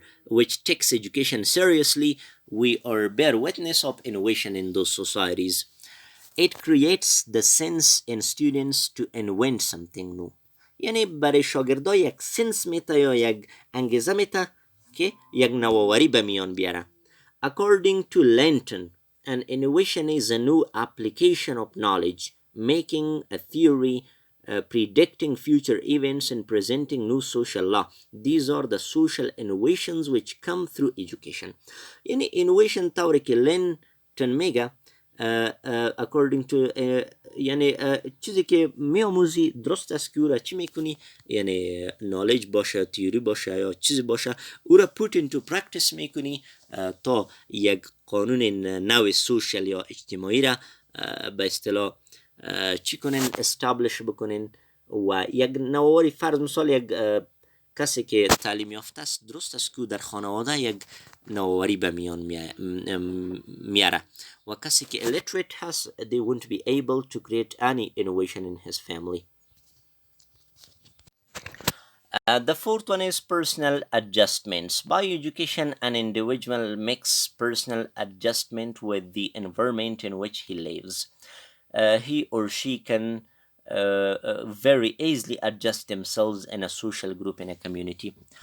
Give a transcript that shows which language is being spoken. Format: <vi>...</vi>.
<en>which takes education seriously, we are bear witness of innovation in those societies. It creates the sense in students to invent something new.</en> <fa>یعنی برای شاگردا یک سنس میته یا یک انگیزه میته که یک نوآوری به میان بیاره.</fa> <en>According to Lenton, an innovation is a new application of knowledge, making a theory, predicting future events, and presenting new social law. These are the social innovations which come through education.</en> <fa>یعنی innovation طوری که لنتون میگه</fa> <en>according to</en> <fa>یعنی چیزی که میآموزی درست است که او را چی میکنی، یعنی knowledge باشه، تیوری باشه یا چیزی باشه، او را</fa> <en>put into practice</en> <fa>میکنی تا یک قانون نو سوشل یا اجتماعی را به اصطلاح چی کنین استابلیش بکنین و یک نوآوری. فرض مثال یک کسی که تعلیم یافته است درست است که در خانواده یک نوآوری به میان میاره و کسی که illiterate هست</fa> <en>they won't be able to create any innovation in his family. The fourth one is personal adjustments. By education, an individual makes personal adjustment with the environment in which he lives. He or she can very easily adjust themselves in a social group, in a community.</en>